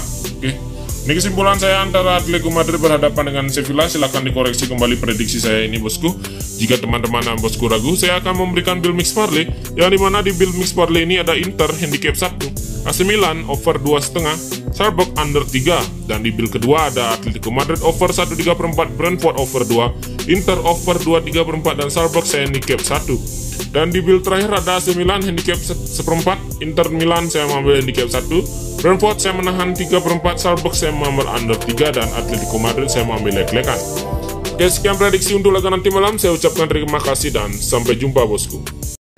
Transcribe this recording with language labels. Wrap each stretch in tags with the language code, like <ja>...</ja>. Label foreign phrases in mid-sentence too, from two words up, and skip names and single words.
<id>Oke, ini kesimpulan saya antara Atletico Madrid berhadapan dengan Sevilla. Silahkan dikoreksi kembali prediksi saya ini, bosku. Jika teman-teman dan bosku ragu, saya akan memberikan build mix parlay, yang dimana di build mix parlay ini ada Inter handicap 1, AC Milan over 2,5, Salzburg under 3, dan di build kedua ada Atletico Madrid over 1,3/4, Brentford over 2, Inter over 2,3/4, dan Salzburg saya handicap 1. Dan di build terakhir ada AC Milan handicap 1/4, Inter Milan saya mengambil handicap 1, Brentford saya menahan 3/4, Salzburg saya mengambil under 3, dan Atletico Madrid saya mengambil lek-lekan. Oke, sekian prediksi untuk laga nanti malam. Saya ucapkan terima kasih dan sampai jumpa, bosku.</id>